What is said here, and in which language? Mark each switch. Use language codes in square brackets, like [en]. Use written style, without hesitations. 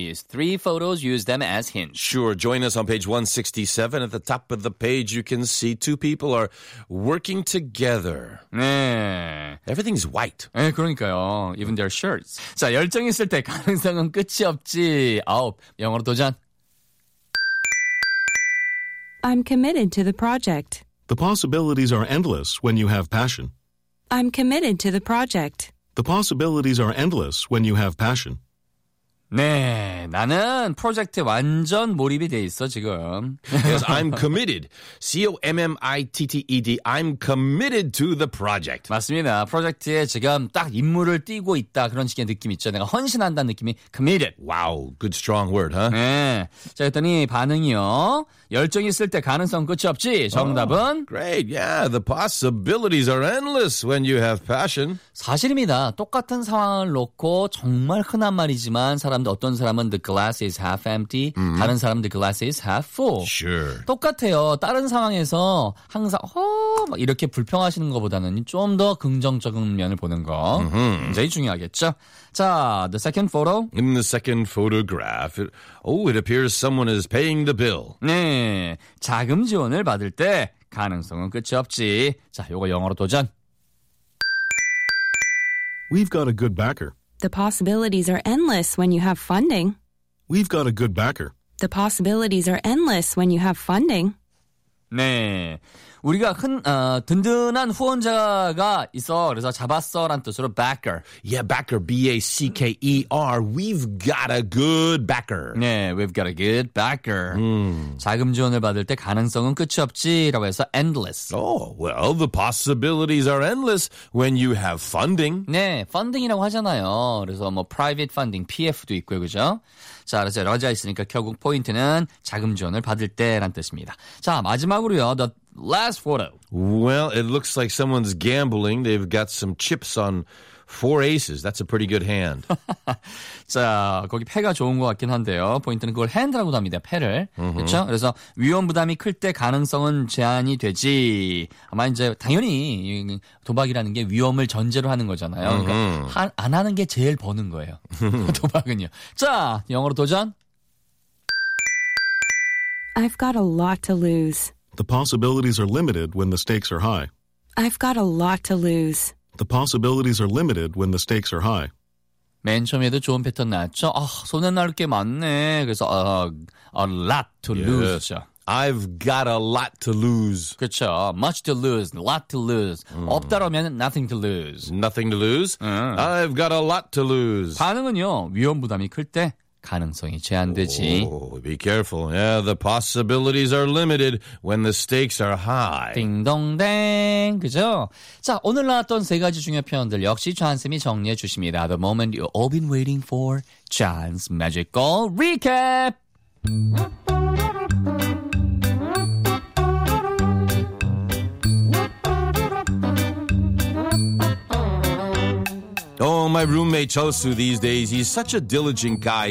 [en] 3 photos, use them as hints. Sure, join us on page 167. At the top of the page, you can see 2 people are working together. [ko] 네. [en] Everything's white. [ko] 네, 그러니까요. [en] Even their shirts. [ko] 자, 열정 있을 때 가능성은 끝이 없지. 아홉, 영어로 도전. [en] I'm committed to the project. The possibilities are endless when you have passion. I'm committed to the project. The possibilities are endless when you have passion. [ko] 네, 나는 프로젝트 완전 몰입이 돼 있어, 지금. [en] Yes, I'm committed. C-O-M-M-I-T-T-E-D. I'm committed to the project. [ko] 맞습니다. 프로젝트에 지금 딱 임무를 띄고 있다. 그런 식의 느낌 있죠. 내가 헌신한다는 느낌이 committed. [en] Wow, good strong word, huh? [ko] 네. 자, 그랬더니 반응이요. 열정 있을 때 가능성 끝이 없지. 정답은? [en] Oh, great, yeah. The possibilities are endless when you have passion. [ko] 사실입니다. 똑같은 상황을 놓고 정말 흔한 말이지만 사람들 어떤 사람은 [en] the glass is half empty, mm-hmm. [ko] 다른 사람 [en] the glass is half full. Sure. [ko] 똑같아요. 다른 상황에서 항상 막 이렇게 불평하시는 것보다는 좀 더 긍정적인 면을 보는 거 굉장히 중요하겠죠. 자, [en] the second photo. In the second photograph, it appears someone is paying the bill. [ko] 네, 자금 지원을 받을 때 가능성은 끝이 없지. 자, 요거 영어로 도전. [en] We've got a good backer. The possibilities are endless when you have funding. We've got a good backer. The possibilities are endless when you have funding. [ko] 네, 우리가 든든한 후원자가 있어. 그래서 잡았어라는 뜻으로 backer. [en] Yeah, backer. B-A-C-K-E-R. We've got a good backer. [ko] 네, [en] we've got a good backer. [ko] 자금 지원을 받을 때 가능성은 끝이 없지라고 해서 endless. [en] Oh, well, the possibilities are endless when you have funding. [ko] 네, funding이라고 하잖아요. 그래서 뭐 private funding, PF도 있고요, 그죠? 자, 그래서 여러 가지가 있으니까 결국 포인트는 자금 지원을 받을 때란 뜻입니다. 자, 마지막으로요. [en] The last photo. Well, it looks like someone's gambling. They've got some chips on 4 aces. That's a pretty good hand. [ko] 자, 거기 패가 좋은 것 같긴 한데요. 포인트는 그걸 핸드라고 합니다. 패를. Mm-hmm. 그렇죠? 그래서 위험 부담이 클 때 가능성은 제한이 되지. 아마 이제 당연히 도박이라는 게 위험을 전제로 하는 거잖아요. Mm-hmm. 그러니까 안 하는 게 제일 버는 거예요. 도박은요. 자, 영어로 도전. [en] I've got a lot to lose. The possibilities are limited when the stakes are high. I've got a lot to lose. The possibilities are limited when the stakes are high. [ko] 맨 처음에도 좋은 패턴 나왔죠. 아, 손에 날 게 많네. 그래서 [en] a lot to lose. I've got a lot to lose. [ko] 그렇죠. [en] Much to lose, lot to lose. [ko] 없다라면 [en] nothing to lose. Nothing to lose. I've got a lot to lose. [ko] 반응은요. 위험 부담이 클 때 가능성이 제한되지. [en] Oh, be careful. Yeah, the possibilities are limited when the stakes are high. [ko] 딩동댕. 그죠? 자, 오늘 나왔던 세 가지 중요한 표현들 역시 찬쌤이 정리해 주십니다. [en] The moment you've all been waiting for, Chan's magical recap. Oh, my roommate Chosu these days, he's such a diligent guy.